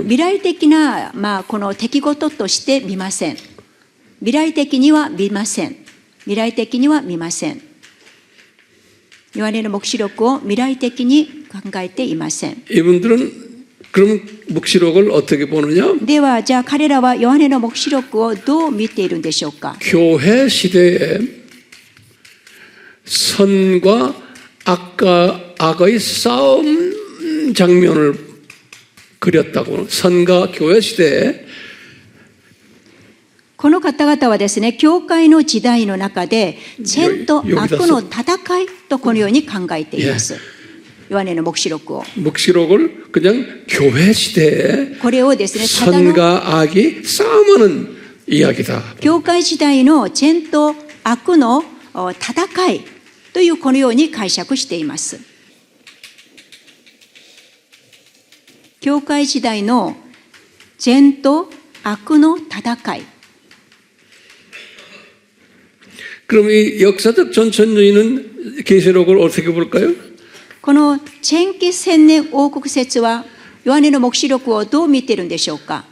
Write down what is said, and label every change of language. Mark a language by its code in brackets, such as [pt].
[ja] 未来的な、この出来事として見ません。未来的には見ません。未来的には見ません。ヨハネの黙示録を未来的に考えていません。 [ko] 이분들은 그럼 묵시록을 어떻게 보느냐? [ja] では、じゃあ彼らはヨハネの黙示録をどう見ているんでしょうか。 [ko] 교회 시대에 선과 악의 싸움 장면을 그렸다고. 선과 교회 시대에 [ja] この方々はですね、教会の時代の中で、善と悪の戦いとこのように考えています。ヨハネの黙示録を。 [ko] 묵시록을 그냥 교회 시대에 [ja] これをですね、ただの [ko] 선과 악이 싸움하는 이야기다. [ja] 教会時代の善と悪の戦いというこのように解釈しています。教会時代の善と悪の戦い。 [ko] 그럼 이 역사적 전천주의는 계시록을 어떻게 볼까요? [ja] このチェンキ千年王国説はヨハネの黙示録をどう見ているんでしょうか。